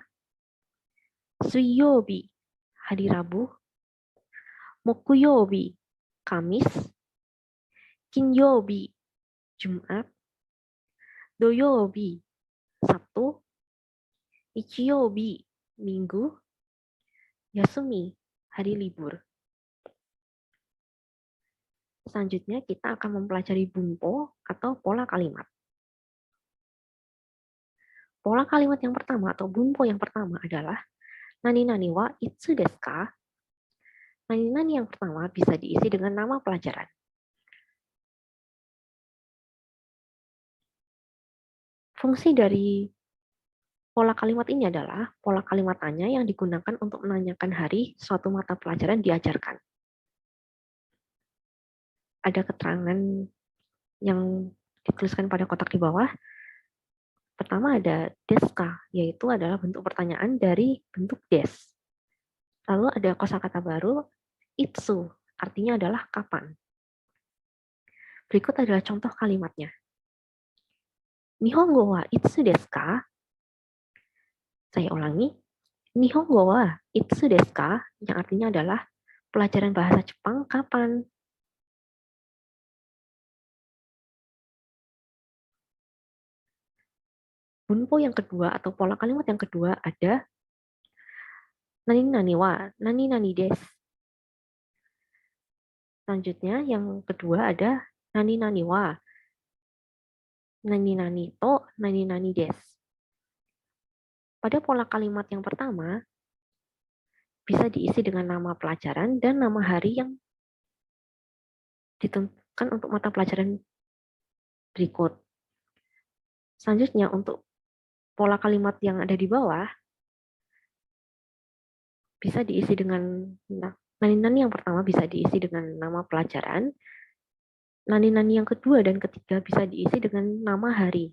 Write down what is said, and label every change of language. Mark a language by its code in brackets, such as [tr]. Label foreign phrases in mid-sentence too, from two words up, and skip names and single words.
[id] Suiyobi, hari Rabu. Mokuyobi, Kamis. Kinyobi, Jumat. Doyobi, Sabtu. Ichiyobi, Minggu. Yasumi, hari libur. Selanjutnya kita akan mempelajari bunpo atau pola kalimat. Pola kalimat yang pertama atau bunpo yang pertama adalah [ja] 何々はいつですか? [id] Nani-nani yang pertama bisa diisi dengan nama pelajaran. Fungsi dari pola kalimat ini adalah pola kalimat tanya yang digunakan untuk menanyakan hari suatu mata pelajaran diajarkan. Ada keterangan yang dituliskan pada kotak di bawah. Pertama ada deska, yaitu adalah bentuk pertanyaan dari bentuk des. Lalu ada kosakata baru, itsu, artinya adalah kapan. Berikut adalah contoh kalimatnya. [ja] 日本語はいつですか? [id] Saya ulangi. [ja] 日本語はいつですか? [id] Yang artinya adalah pelajaran bahasa Jepang kapan? Bunpo yang kedua atau pola kalimat yang kedua ada [ja] 何々は何々です. [id] Selanjutnya yang kedua ada [ja] 何々は何々と何々です. [id] Pada pola kalimat yang pertama bisa diisi dengan nama pelajaran dan nama hari yang ditentukan untuk mata pelajaran berikut. Selanjutnya untuk pola kalimat yang ada di bawah bisa diisi dengan nani-nani yang pertama bisa diisi dengan nama pelajaran, nani-nani yang kedua dan ketiga bisa diisi dengan nama hari.